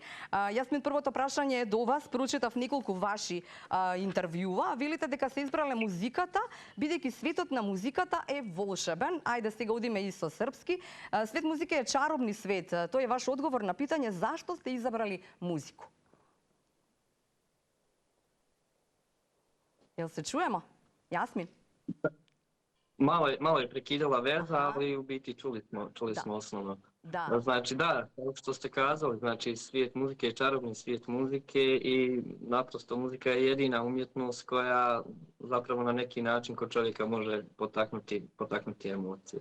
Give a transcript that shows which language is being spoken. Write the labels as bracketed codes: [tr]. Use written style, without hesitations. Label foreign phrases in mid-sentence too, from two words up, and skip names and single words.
[mk] Јасмин, првото прашање е до вас, прочитав неколку ваши интервјуа, велите дека се избрале музиката, бидејќи светот на музиката е волшебен. Ајде сега одиме и со српски. [sr] Свет музика е чаробни свет. [mk] Тој е ваш [sr] одговор на питање зашто сте избрали музику. [bs] Jel se čujemo? Jasmin? Malo je prekidala veza, ali u biti čuli smo osnovno. Da. Znači da, kao što ste kazali, znači svijet muzike je čarobni svijet muzike i naprosto muzika je jedina umjetnost koja zapravo na neki način kod čovjeka može potaknuti emocije.